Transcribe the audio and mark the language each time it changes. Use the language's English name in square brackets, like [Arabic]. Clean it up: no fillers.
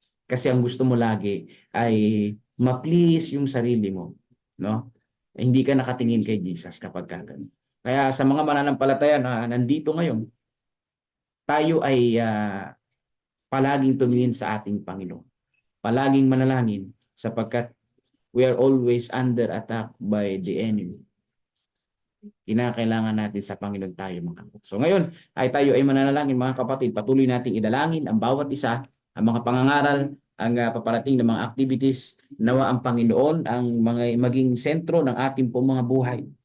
[Filipino] Kasi ang gusto mo lagi ay ma-please yung sarili mo, no? Hindi ka nakatingin kay Jesus kapag ganun. Kaya sa mga mananampalataya na nandito ngayon, tayo ay palaging tumingin sa ating Panginoon. Palaging manalangin sapagkat [English] we are always under attack by the enemy. [Filipino] Kinakailangan natin sa Panginoon tayo mga kapatid. So ngayon ay tayo ay mananalangin mga kapatid. Patuloy nating idalangin ang bawat isa, ang mga pangangaral, ang paparating na mga activities. Nawa ang Panginoon ang maging sentro ng ating po mga buhay.